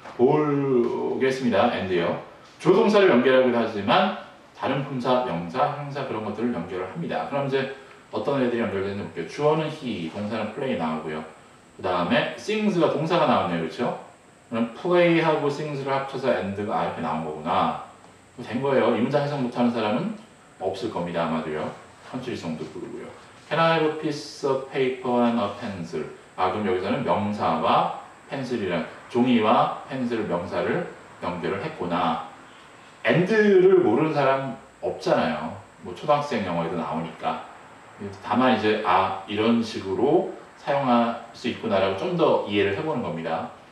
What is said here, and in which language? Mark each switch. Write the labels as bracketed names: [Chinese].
[Korean] 보겠습니다. 엔드요. 조동사를 연결하기도 하지만 다른 품사, 명사, 형사 그런 것들을 연결을 합니다. 그럼 이제 어떤 애들이 연결되는지 볼게요. 주어는 he, 동사는 play 나오고요. 그 다음에 sings가 동사가 나왔네요. 그렇죠? 그럼 play하고 sings를 합쳐서 and가 이렇게 나온 거구나. 된 거예요. 이 문장 해석 못하는 사람은 없을 겁니다. 아마도요. 현실성도 부르고요. [English] Can I have a piece of paper and a pencil? [Korean] 그럼 여기서는 명사와 펜슬이란 종이와 펜슬 명사를 연결을 했구나. and를 모르는 사람 없잖아요. 뭐 초등학생 영어에도 나오니까. 다만 이제 이런 식으로 사용할 수 있구나라고 좀 더 이해를 해보는 겁니다.